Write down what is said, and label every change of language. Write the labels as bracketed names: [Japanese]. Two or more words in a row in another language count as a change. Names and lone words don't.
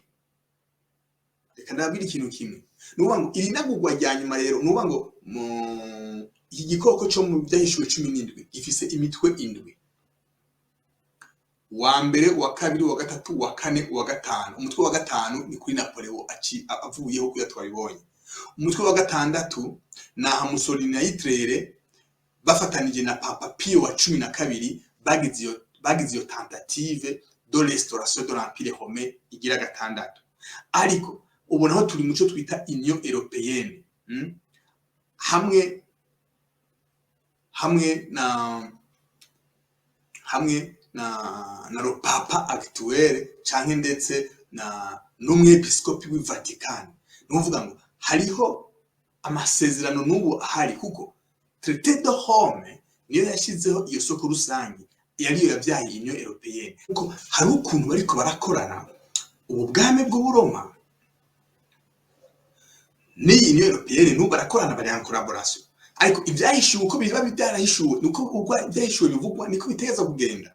[Rundi] Reka ndabwira ikintu kimwe, nuvuga ngo iri nagugwa rya nyuma rero, nuvuga ngo iki gikoko cyo mu byahishuwe 17 gifise imitwe 7: wa mbere, wa kabiri, wa gatatu, wa kane, wa gatanu. Umutwe wa gatanu ni kuri Napoleon avuyeho kuya twabibonye. Umutwe wa gatandatu na Mussolini na Hitler bafatanije na Papa Pio wa 12 bagize iyo [French] tentative de restauration de l'empire romain [Rundi] igira gatandatu. Ariko ubu naho turi muco twita Union européenne, hamwe na [French] le papa actuel [Rundi] canke ndetse na n'umwepiskopi w'i Vatican. Nuvuga ngo hariho amasezerano n'ubu ahari, kuko traité de Rome niyo yashizeho iyo soko rusangi yariyo yabyaye Union européenne. Kuko hari ukuntu bariko barakorana ubu bwame bw'Uburoma ni Union européenne, n'ubu barakorana, bari [French] en collaboration. [Rundi] Ariko ibyahishuwe uko biba byarahishuwe, nuko ubwo ibyahishuwe bivugwa niko bitegeza kugenda.